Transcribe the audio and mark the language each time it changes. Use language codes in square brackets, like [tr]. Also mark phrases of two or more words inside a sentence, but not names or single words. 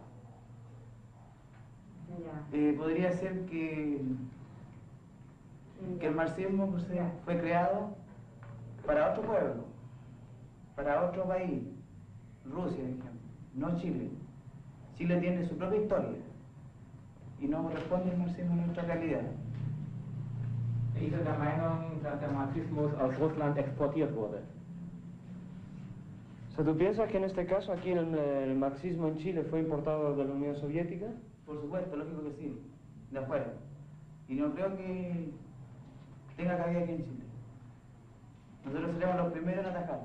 [es] Podría ser que el marxismo fue creado para otro pueblo, para otro país, Rusia, por ejemplo, no Chile. Chile tiene su propia historia y no corresponde el marxismo a nuestra realidad. [de] Ich bin der Meinung, dass der Marxismus aus Russland exportiert wurde. [es] O sea, ¿tú piensas que en este caso aquí el marxismo en Chile fue importado de la Unión Soviética? Por supuesto, lógico que sí, de afuera. Y no creo que tenga cabida aquí en Chile. Nosotros seremos los primeros en atacarlo.